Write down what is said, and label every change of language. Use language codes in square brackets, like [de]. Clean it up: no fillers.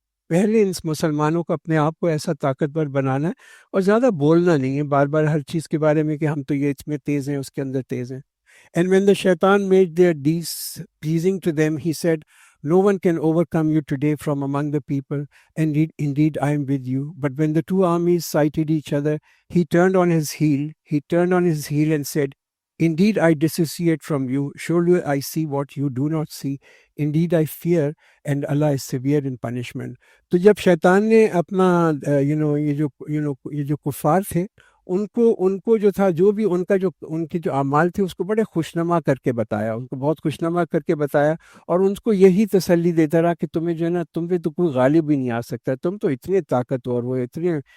[ur] پہلے ان مسلمانوں کو اپنے آپ کو ایسا طاقتور بنانا ہے، اور زیادہ بولنا نہیں ہے بار بار ہر چیز کے بارے میں کہ ہم تو یہ اس میں تیز ہیں، اس کے اندر تیز ہیں۔ [en] And when the shaitan made their deeds pleasing to them, he said, "No one can overcome you today from among the people, and indeed I am with you." But when the two armies sighted each other, he turned on his heel and said, "Indeed I dissociate from you. Surely I see what you do not see. Indeed I fear, and Allah is severe in punishment." [ur] تو جب شیطان نے اپنا یہ جو کفار تھے ان کو جو تھا جو بھی ان کے جو اعمال تھے اس کو بڑے خوشنما کر کے بتایا، ان کو بہت خوشنما کر کے بتایا، اور ان کو یہی تسلی دیتا رہا کہ تمہیں جو ہے نا تم پہ تو کوئی غالب ہی نہیں آ سکتا، تم تو اتنے طاقتور ہو، اتنے